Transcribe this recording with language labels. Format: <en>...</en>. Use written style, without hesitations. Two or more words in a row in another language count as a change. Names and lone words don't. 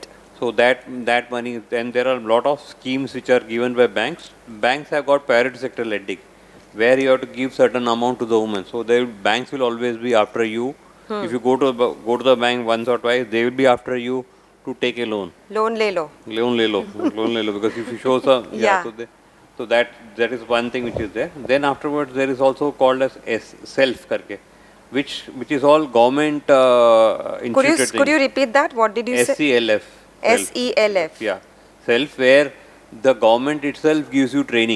<en>So that money. Then there are a lot of schemes which are given by banks. Banks have got priority sector lending, where you have to give certain amount to the women. So banks will always be after you. If you go to the bank once or twice, they will be after you to take a loan.</en> <hi>Loan le lo. Loan le lo, loan le lo,</hi> <en>because if you show some, Yeah. so that is one thing which is there. Then afterwards there is also called as self karke, which is all government instituted Could you things. repeat that? What did you say? SELF. SELF. Yeah, self, where the government itself gives you training.</en>